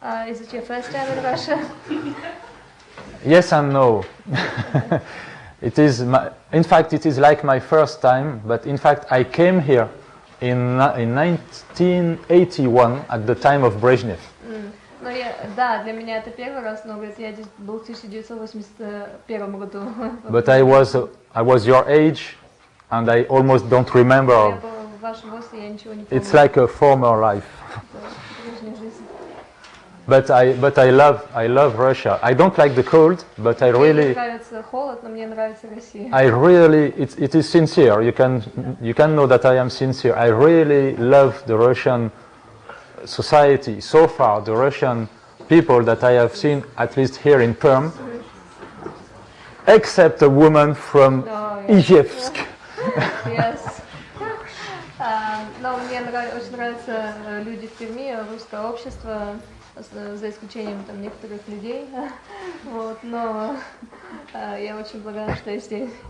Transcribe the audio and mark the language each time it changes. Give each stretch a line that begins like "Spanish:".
English: Is it your first time in Russia? Yes and no. It is. In fact, it is like my first time. But in fact, I came here in 1981 at the time of Brezhnev.
Russian: Ну, да, для меня это первый раз, но говорит, я здесь был в 1981 году.
English: But I was your age, and I almost don't remember.
Russian: Я был в вашем возрасте, я ничего не помню.
English: It's like a former life. But I love Russia. I don't like the cold, but I really.
Russian: Мне нравится холод, но мне нравится Россия.
English: I really, it is sincere. You can know that I am sincere. I really love the Russian society so far. The Russian people that I have seen, at least here in Perm, except a woman from Ijevsk. Yes.
Russian: Но мне очень нравятся люди в Перми, русское общество. За исключением там некоторых людей, вот, но я очень благодарна, что я здесь.